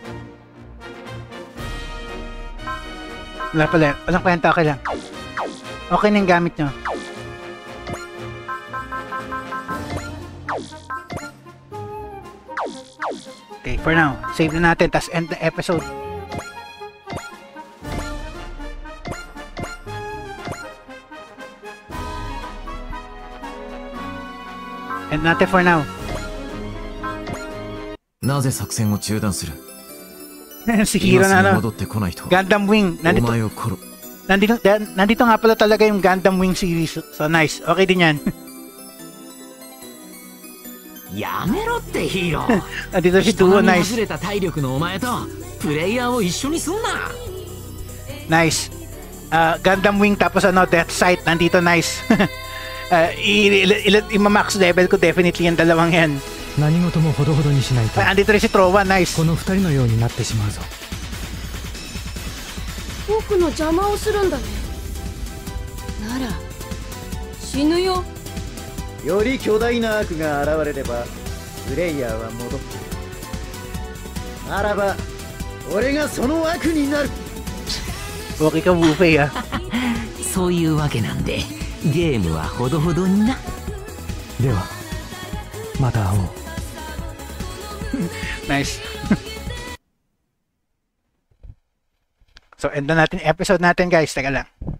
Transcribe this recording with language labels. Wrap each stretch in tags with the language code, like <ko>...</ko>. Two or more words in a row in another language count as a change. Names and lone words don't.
<tl>Wala pala, walang kwenta, okay lang. Okay na yung gamit nyo. Okay,</tl> <en>for now,</en> <tl>save na natin, tas</tl> <en>end the episode.</en> <tl>End natin</tl> <en>for now.</en> <ja>なぜ作戦を中断する</ja> <tl>Si Hiro na ano,</tl> <ja>戻ってこないと</ja> <tl>Gundam Wing.</tl> <ja>お前を殺</ja> <tl>Nandito nga pala talaga yung Gundam Wing series.</tl> <en>So nice,</en> <tl>okay din yan.</tl> <ja>やめろってヒーロー</ja> <tl>Nandito si</tl> <ja>人</ja> <tl>Duo,</tl> <ja>並み</ja> <tl>nice.</tl> <ja>外れた体力のお前とプレイヤーを一緒にすんな</ja> <tl>Nice. Gundam Wing tapos ano, Death Sight, nandito nice. Ima-max level ko definitely yung dalawang yan.</tl> <ja>何事もほどほどにしないと</ja> <tl>Andito rin si Trowa, nice.</tl> <ja>この二人のようになってしまうぞ僕の邪魔をするんだねなら死ぬよより巨大な悪が現れればプレイヤーは戻ってくるならば俺がその悪になる</ja> <tl>Okay ka, Wufei, ah.</tl> <ja>そういうわけなんでゲームはほどほどになではまた会おう</ja> <tl>Nice. So, end na natin yung episode natin, guys. Teka lang.</tl>